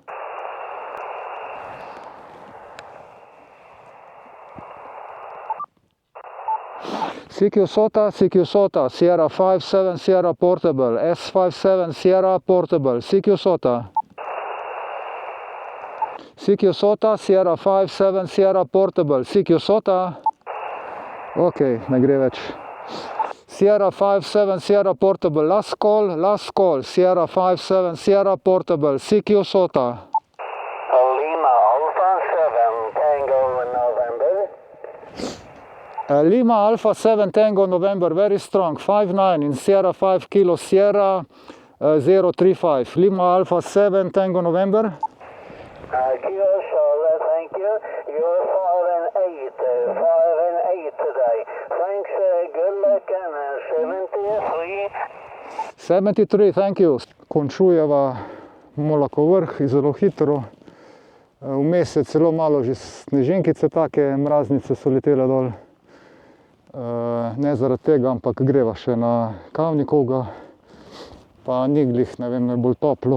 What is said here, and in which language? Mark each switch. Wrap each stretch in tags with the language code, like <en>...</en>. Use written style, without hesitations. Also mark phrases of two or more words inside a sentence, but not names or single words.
<en>CQ SOTA, Sierra 5-7 Sierra Portable, S57 Sierra Portable, CQ SOTA. CQ SOTA, Sierra 5-7 Sierra Portable, CQ SOTA.</en> <sl>Ok, ne gre več.</sl> <en>Sierra 5-7 Sierra Portable, last call, Sierra 5-7 Sierra Portable, CQ SOTA. Lima Alpha 7, Tango November. Lima Alpha 7 Tango November, very strong, 5-9 in Sierra 5 Kilo Sierra 035. Lima Alpha 7 Tango November. Kilo Charlotte, thank you. You're 5 and 8 today. Thanks, good luck and 73. 73, thank you.</en> <sl>Končujeva Molakov vrh zelo hitro. Vmes je celo malo že sneženkice, take mraznice so letele dol. Ne zaradi tega, ampak greva še na Kavnikovga, pa ni glih, ne vem, najbolj toplo.</sl>